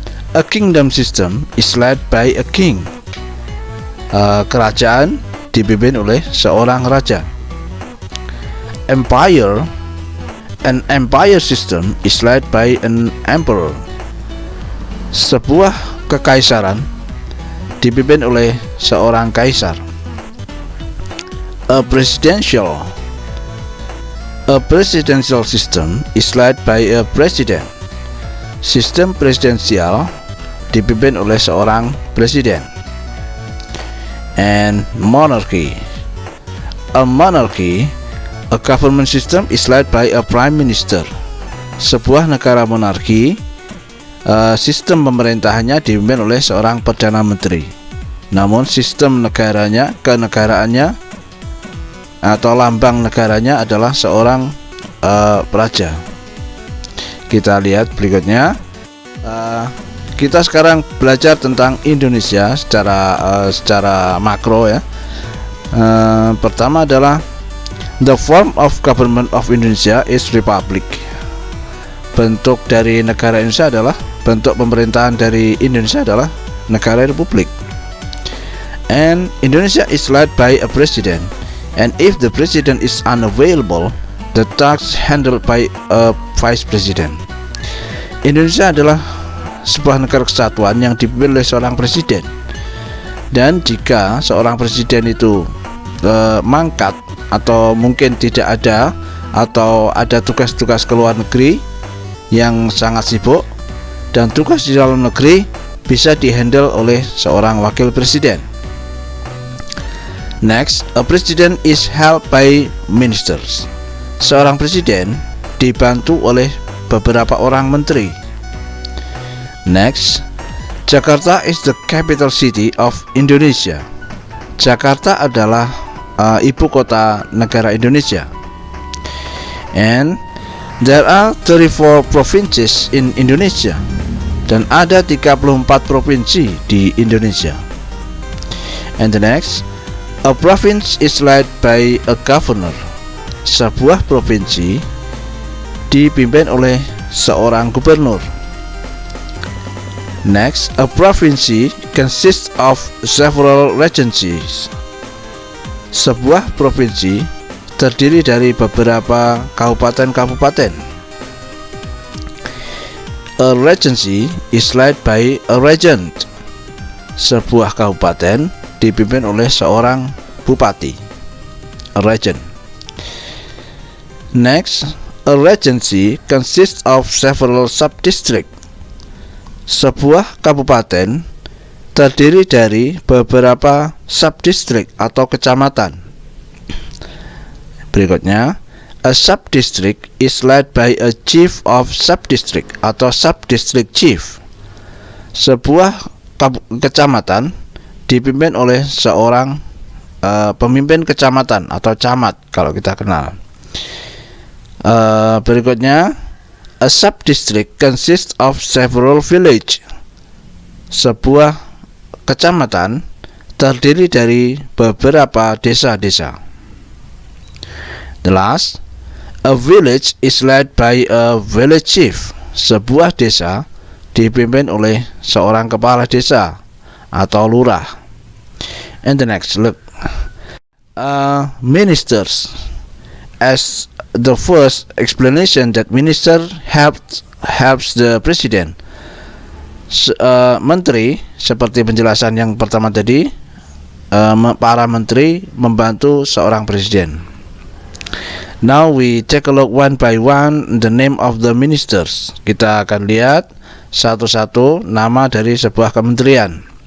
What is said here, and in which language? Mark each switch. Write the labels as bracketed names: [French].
[English] A kingdom system is led by a king. [Indonesian] Kerajaan dipimpin oleh seorang raja. [English] Empire. An empire system is led by an emperor. [Indonesian] Sebuah kekaisaran dipimpin oleh seorang kaisar. [English] A presidential. A presidential system is led by a president. [Indonesian] Sistem presidensial dipimpin oleh seorang presiden. [English] And monarchy. A monarchy, a government system is led by a prime minister. [Indonesian] Sebuah negara monarki, sistem pemerintahannya dipimpin oleh seorang perdana menteri. Namun sistem negaranya, kenegaraannya atau lambang negaranya adalah seorang raja. Kita lihat berikutnya. Kita sekarang belajar tentang Indonesia secara makro ya. Pertama adalah [English] the form of government of Indonesia is republic. [Indonesian] Bentuk dari negara Indonesia adalah, bentuk pemerintahan dari Indonesia adalah negara republik. [English] And Indonesia is led by a president. And if the president is unavailable, the tasks handled by a vice president. [Indonesian] Indonesia adalah sebuah negara kesatuan yang dipimpin oleh seorang presiden. Dan jika seorang presiden itu mangkat atau mungkin tidak ada, atau ada tugas-tugas ke luar negeri yang sangat sibuk, dan tugas di dalam negeri bisa dihandle oleh seorang wakil presiden. [English] Next, a president is helped by ministers. [Indonesian] Seorang presiden dibantu oleh beberapa orang menteri. [English] Next, Jakarta is the capital city of Indonesia. [Indonesian] Jakarta adalah ibu kota negara Indonesia. [English] And there are 34 provinces in Indonesia. [Indonesian] Dan ada 34 provinsi di Indonesia. [English] And the next, a province is led by a governor. [Indonesian] Sebuah provinsi dipimpin oleh seorang gubernur. [English] Next, a province consists of several regencies. [Indonesian] Sebuah provinsi terdiri dari beberapa kabupaten-kabupaten. [English] A regency is led by a regent. [Indonesian] Sebuah kabupaten dipimpin oleh seorang bupati. [English] A regent. Next, a regency consists of several sub-districts. [Indonesian] Sebuah kabupaten terdiri dari beberapa sub-district atau kecamatan. Berikutnya, [English] a sub-district is led by a chief of sub-district [Indonesian] atau [English] sub-district chief. [Indonesian] Sebuah kecamatan dipimpin oleh seorang pemimpin kecamatan atau camat kalau kita kenal. Berikutnya, [English] a sub-district consists of several villages. [Indonesian] Sebuah kecamatan terdiri dari beberapa desa-desa. [English] The last, a village is led by a village chief. [Indonesian] Sebuah desa dipimpin oleh seorang kepala desa atau lurah. [English] And the next, look, ministers. As the first explanation that minister helps the president. [Indonesian] Menteri, seperti penjelasan yang pertama tadi, para menteri membantu seorang presiden. [English] Now we take a look one by one the name of the ministers. [Indonesian] Kita akan lihat satu-satu nama dari sebuah kementerian.